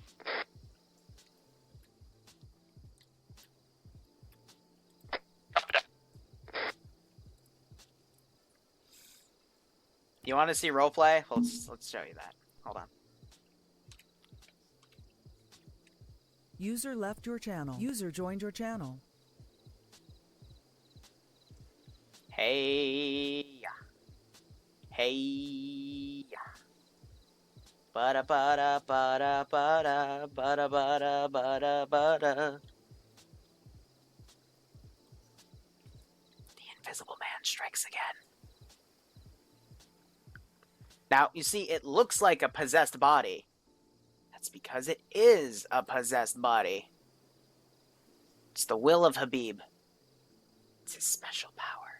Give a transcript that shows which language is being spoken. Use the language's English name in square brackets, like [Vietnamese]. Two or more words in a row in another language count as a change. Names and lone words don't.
[English] You want to see roleplay? Let's show you that. Hold on. User left your channel. User joined your channel. Hey. Hey. Bada bada bada bada bada bada bada bada. The Invisible Man strikes again. Now, you see, it looks like a possessed body. That's because it is a possessed body. It's the will of Habib. It's his special power.